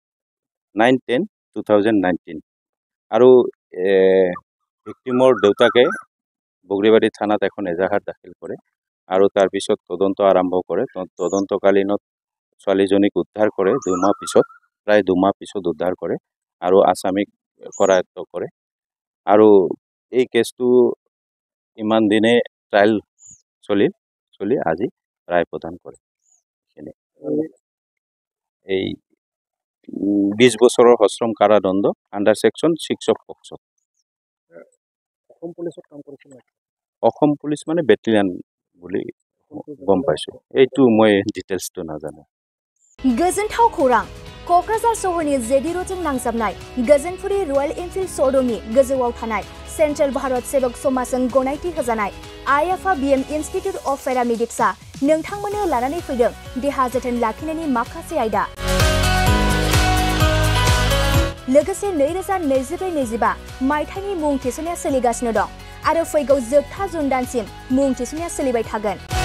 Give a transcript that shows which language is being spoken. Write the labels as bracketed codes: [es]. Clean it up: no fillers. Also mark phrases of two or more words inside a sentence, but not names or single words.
[as] 9-10-2019 আৰু ভিক্টিমৰ দেউতাকে বগরিবাড়ি থানাত এখন এজাহার দাখিল করে আৰু তাৰ পিছত তদন্ত আৰম্ভ কৰে তদন্তকালীনত ছোৱালীজনীক উদ্ধাৰ কৰে 2 মাহ পিছত প্ৰায় 2 মাহ পিছত উদ্ধাৰ কৰে আৰু আসামিক কৰায়ত্ব কৰে আৰু এই কেছটো ইমান দিনে ট্রায়াল চলি আজি রায় প্রদান করে এই 20 বছরের সশ্রম কারাদণ্ড [en] under section 6 of POCSO [as] অসম পুলিশ মানে বেটেলিয়ান বুলি গম পাইছো এইটো মই ডিটেইলসটো নাজানো [brx] गोजोनथाव खौरां क'क्राझार सहरनि जेडि रोडजों नांजाबनाय गोजोनपुरी रयेल एनफिल्ड श'रुमनि गोजौआव थानाय सेन्ट्रेल भारत सेबक समाजजों गनायथि होजानाय IFABM इन्स्टिट्यूट अफ पेरामेडिक्सआ नोंथांमोननो लानानै फैदों देहा जोथोन लाखिनायनि माखासे आयदा लोगोसे 2024-25 मायथाइनि मुं थिसननाया सोलिगासिनो दं आरो फैगौ जोबथा जुन दानसिम मुं थिसननाया सोलिबाय थागोन